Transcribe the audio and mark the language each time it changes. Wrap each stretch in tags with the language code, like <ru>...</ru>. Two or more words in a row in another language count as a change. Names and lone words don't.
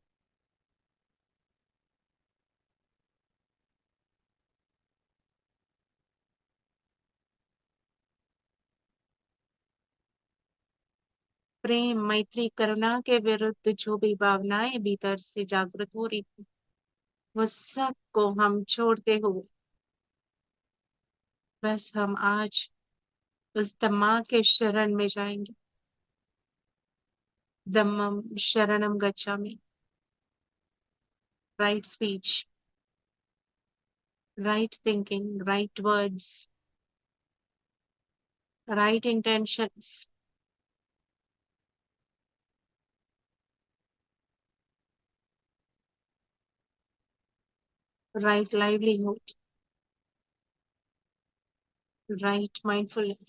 <hi>प्रेम, मैत्री, करुणा के विरुद्ध जो भी भावनाएं भीतर से जागृत हो रही थी, वो सब को हम छोड़ते हुए बस हम आज उस धम्मा के शरण में जाएंगे।</hi> <pi>धम्मम शरणम गच्छामि।</pi> <en>right speech, right thinking, right words, right intentions, right livelihood, right mindfulness.</en>